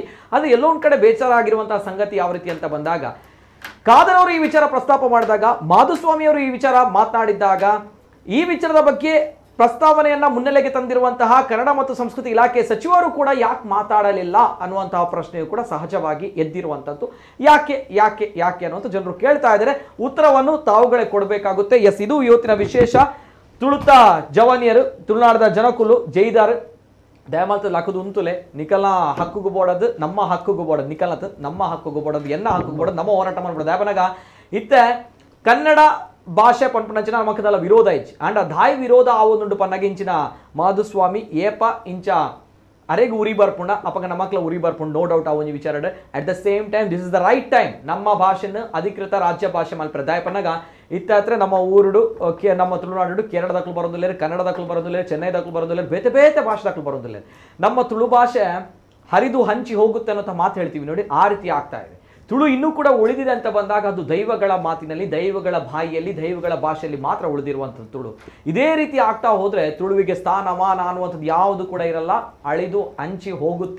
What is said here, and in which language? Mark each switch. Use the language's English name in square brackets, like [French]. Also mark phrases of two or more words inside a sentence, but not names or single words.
[Kannada] ಅದು ಎಲ್ಲೋ ಒಂದು ಕಡೆ ಬೇಸರಾಗಿರುವಂತಹ ಸಂಗತಿ ಯಾವ ರೀತಿ ಅಂತ ಬಂದಾಗ, ಖಾದರ್ ಅವರು ಈ ವಿಚಾರ ಪ್ರಸ್ತಾಪ ಮಾಡಿದಾಗ, ಮಾಧುಸ್ವಾಮಿ ಅವರು ಈ ವಿಚಾರ ಮಾತನಾಡಿದ್ದಾಗ, ಈ ವಿಚಾರದ ಬಗ್ಗೆ ಪ್ರಸ್ತಾವನೆಯನ್ನ ಮುನ್ನೆಲೆಗೆ ತಂದಿರುವಂತಹ ಕನ್ನಡ ಮತ್ತು ಸಂಸ್ಕೃತಿ ಇಲಾಖೆ ಸಚಿವರು ಕೂಡ ಯಾಕೆ ಮಾತಾಡಲಿಲ್ಲ ಅನ್ನುವಂತಹ ಪ್ರಶ್ನೆಯು ಕೂಡ ಸಹಜವಾಗಿ ಎದ್ದಿರುವಂಥದ್ದು. ಯಾಕೆ ಅನ್ನುವಂಥ ಜನರು ಕೇಳ್ತಾ ಇದ್ದಾರೆ. ಉತ್ತರವನ್ನು ತಾವುಗಳೇ ಕೊಡಬೇಕಾಗುತ್ತೆ. ಎಸ್, ಇದು ಇವತ್ತಿನ ವಿಶೇಷ. [Tulu] ತುಳುತ ಜವಾನಿಯರು, ತುಳುನಾಡದ ಜನಕುಲು ಜೈದಾರ್ ದಯಮಾಲ್ತು ಲಕ್ಕದು ಉಂತುಲೆ ನಿಕಲ್ನ ಹಕ್ಕುಗು ಬೋಡದು ನಮ್ಮ ಹಕ್ಕುಗು ಬೋಡದು, ನಿಕಲ್ನತ್ ನಮ್ಮ ಹಕ್ಕುಗು ಬೋಡದು, ಎನ್ನ ಹಕ್ಕುಗು ಬೋಡದು, ನಮ್ಮ ಹೋರಾಟ ಮಾಡ್ಬೋಡು. ದಯಪನಗ ಇತ್ತೆ ಕನ್ನಡ ಭಾಷೆ ಪಂಪನಂಚಿನ ನಮಕದಲ್ಲ ವಿರೋಧ ಇಚ್ಚಿ ಅಂಡ್ ದಾಯಿ ವಿರೋಧ ಆವೊಂದುಂಡು ಪನ್ನಗೆ ಇಂಚಿನ ಮಾಧುಸ್ವಾಮಿ ಏಪ ಇಂಚ ಅರೆಗೆ ಉರಿ ಬರ್ಪುಂಡ ಅಪಗ ನಮಕ್ಲ ಉರಿ ಬರ್ಪುಂಡು, [English] no doubt [Tulu] ಆ ಒಂಜಿ ವಿಚಾರ. [English] at the same time this is the right time [Tulu] ನಮ್ಮ ಭಾಷೆನ ಅಧಿಕೃತ ರಾಜ್ಯ ಭಾಷೆ ಮಲ್ಪರೆ ದಾಯ ಪನ್ನಗ ಇತ್ತ ಹತ್ರ ನಮ್ಮ ಊರುಡು ನಮ್ಮ ತುಳುನಾಡು ಕೇರಳದಕ್ಕೂ ಬರೋದಿಲ್ಲ, ಕನ್ನಡದಕ್ಕೂ ಬರೋದಿಲ್ಲ, ಚೆನ್ನೈದಕ್ಕೂ ಬರೋದಿಲ್ಲ, ಬೇತೆ ಬೇತೆ ಭಾಷೆದಕ್ಕೂ ಬರೋದಿಲ್ಲ. [Kannada] ನಮ್ಮ ತುಳು ಭಾಷೆ ಹರಿದು ಹಂಚಿ ಹೋಗುತ್ತೆ ಅನ್ನೋ ಮಾತು ಹೇಳ್ತೀವಿ ನೋಡಿ, ಆ ರೀತಿ ಆಗ್ತಾ ಇದೆ. ತುಳು ಇನ್ನೂ ಕೂಡ ಉಳಿದಿದೆ ಅಂತ ಬಂದಾಗ ಅದು ದೈವಗಳ ಮಾತಿನಲ್ಲಿ, ದೈವಗಳ ಬಾಯಿಯಲ್ಲಿ, ದೈವಗಳ ಭಾಷೆಯಲ್ಲಿ ಮಾತ್ರ ಉಳಿದಿರುವಂಥದ್ದು ತುಳು. ಇದೇ ರೀತಿ ಆಗ್ತಾ ಹೋದ್ರೆ ತುಳುವಿಗೆ ಸ್ಥಾನಮಾನ ಅನ್ನುವಂಥದ್ದು ಯಾವುದು ಕೂಡ ಇರಲ್ಲ, ಅಳಿದು ಹಂಚಿ ಹೋಗುತ್ತೆ.